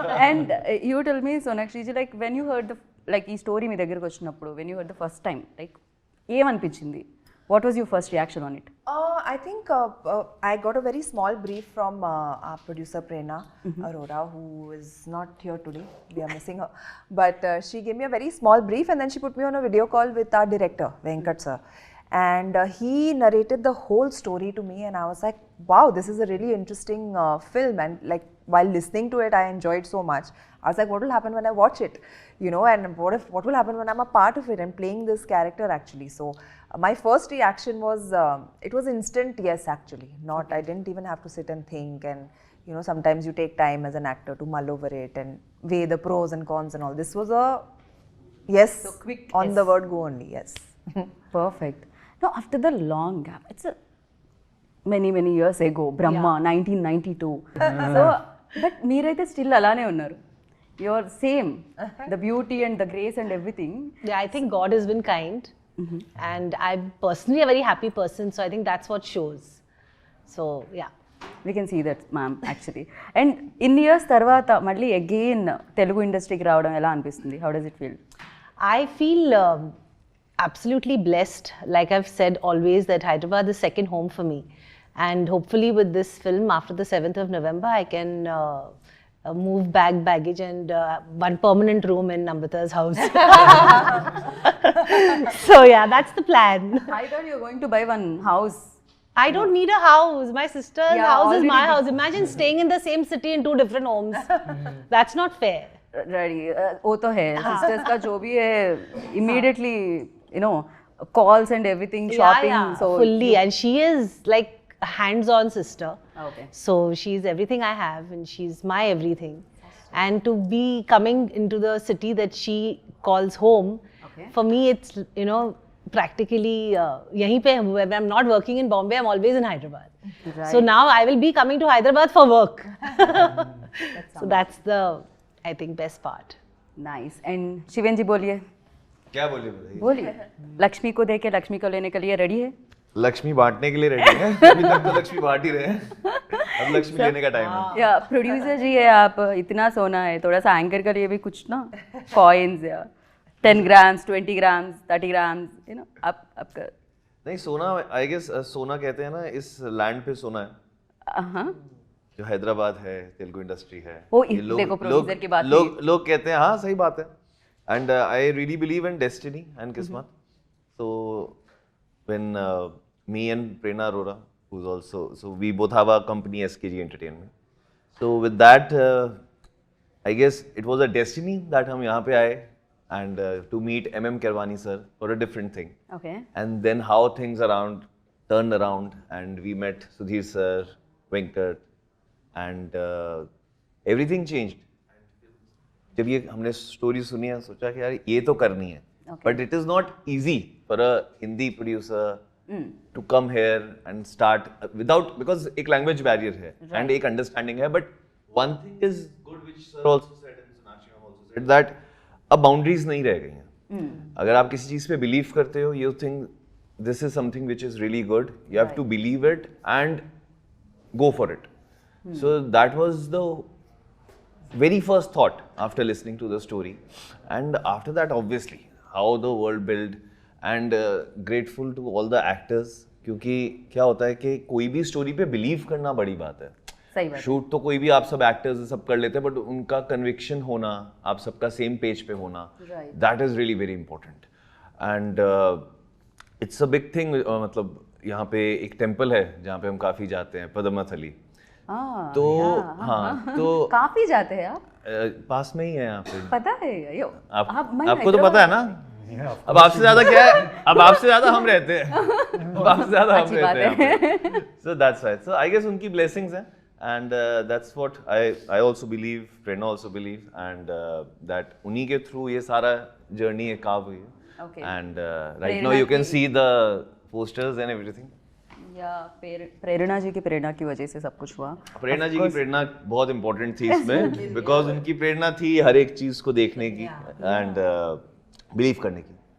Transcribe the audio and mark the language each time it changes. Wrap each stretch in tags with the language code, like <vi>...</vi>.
<en>and you tell me, Sonakshi ji, like when you heard like</en> <te>ఈ story మీ దగ్గరకు వచ్చినప్పుడు,</te> <en>when you heard the first time, like</en> <te>ఏమనిపించింది?</te> <en>What was your first reaction on it? I think I got a very small brief from our producer Prerna Arora, who is not here today. We are missing her. But she gave me a very small brief, and then she put me on a video call with our director, Venkat sir. and he narrated the whole story to me, and I was like, wow, this is a really interesting film. And like while listening to it, I enjoyed so much. I was like, what will happen when I watch it, you know, and what will happen when I'm a part of it and playing this character actually. So my first reaction was it was instant yes actually. Not I didn't even have to sit and think, and you know, sometimes you take time as an actor to mull over it and weigh the pros and cons and all. This was a yes, So quick on yes. the word go only, yes. Perfect. Now, after the long gap, it's a many years ago, Brahma, 1992.</en> <te>So, but మీరైతే still అలానే ఉన్నారు.</te> <en>You're same. The beauty and the grace and everything. Yeah, I think God has been kind. And I'm personally a very happy person, so I think that's what shows. So, yeah. We can see that, ma'am, actually. And in years</en> <te>తర్వాత మళ్ళీ again Telugu ఇండస్ట్రీకి రావడం ఎలా అనిపిస్తుంది?</te> <en>How does it feel? I feel absolutely blessed. Like I've said always, that Hyderabad is second home for me. And hopefully with this film, after the 7th of November, I can move baggage and one permanent room in Amrita's house. So yeah, that's the plan. I thought you were going to buy one house. I don't need a house. My sister's Yeah, house is my already- house. Imagine staying in the same city in two different homes. That's not fair.</en> <hi>Ready. वो तो है.</hi> <en>Sisters का जो भी है, immediately, you know, calls and everything, shopping. Yeah, So fully. And she is like a hands-on sister. Okay. So she's everything I have, and she's my everything. And to be coming into the city that she calls home, Okay. for me it's, you know, practically</en> <hi>yahin pe</hi> <en>when I'm not working in Bombay, I'm always in Hyderabad. Right. So now I will be coming to Hyderabad for work. So that's the, I think, best part. nice.</en> <hi>And शिवेन जी बोलिए. क्या बोलिए बताइए? बोलिए. लक्ष्मी को देके लक्ष्मी को लेने के लिए रेडी है? लक्ष्मी बांटने के लिए रेडी है। अभी तक तो लक्ष्मी बांट ही रहे हैं। अब लक्ष्मी लेने का टाइम है। या प्रोड्यूसर जी है आप, इतना सोना है, थोड़ा सा एंकर के लिए भी कुछ ना कॉइन्स या</hi> <en>10 grams, 20 grams, 30 grams, you know,</en> <hi>आपका नहीं सोना, आई गेस सोना कहते हैं ना, इस लैंड पे सोना है हाँ जो हैदराबाद है, तेलुगु इंडस्ट्री है। वो ये देखो producer की बात लोग कहते हैं, हाँ सही बात है।</hi> <en>And I really believe in destiny and किस्मत। So when me and Prerna Arora, who's also, so we both have our company SKG Entertainment. So with that, I guess it was a destiny that</en> <hi>हम यहाँ पे आए</hi> <en>and to meet MM Kirwani sir for a different thing. okay. And then how things turned around, and we met Sudhir sir, Venkat, and everything changed.</en> <hi>जब ये हमने story सुनी है, सोचा कि यार ये तो करनी है,</hi> <en>but it is not easy for a Hindi producer to come here and start without, because एक language barrier है and एक understanding है, but one thing is good which sir also said and Sonakshi ma'am also said, that</en> <hi>अब boundaries नहीं रह गई हैं। अगर आप किसी चीज पे बिलीव करते हो,</hi> <en>You think this is something which is really good, you have to believe it and go for it. So that was the very first thought after listening to the story, and after that obviously how the world built, and grateful to all the actors,</en> <hi>क्योंकि क्या होता है कि कोई भी story पे believe करना बड़ी बात है। सही बात। शूट तो कोई भी आप सब एक्टर्स सब कर लेते हैं, बट उनका कन्विक्शन होना, आप सबका सेम पेज पे होना,</hi> <en>That is really very important. And it's a big thing.</en> <hi>मतलब यहाँ पे एक टेम्पल है जहाँ पे हम काफी जाते हैं, पद्मनाथली। तो हाँ, तो काफी जाते हैं आप? पास में ही है यहाँ पे। पता है यो, आपको तो पता है ना। अब आपसे ज्यादा क्या है, अब आपसे ज्यादा हम रहते हैं, अब आपसे ज्यादा हम रहते हैं।</hi> <en>So that's right. So I guess उनकी blessings हैं, and that's what I also believe, Prerna also believe, and that उन्हीं के through ये सारा journey है carve हुई है। Okay. And right now you can see the posters and everything.</en> <hi>या प्रेरणा जी की प्रेरणा की वजह से सब कुछ हुआ। प्रेरणा जी की प्रेरणा बहुत इंपॉर्टेंट थी इसमें, बिकॉज उनकी प्रेरणा थी हर एक चीज को देखने की एंड बिलीव करने की।</hi>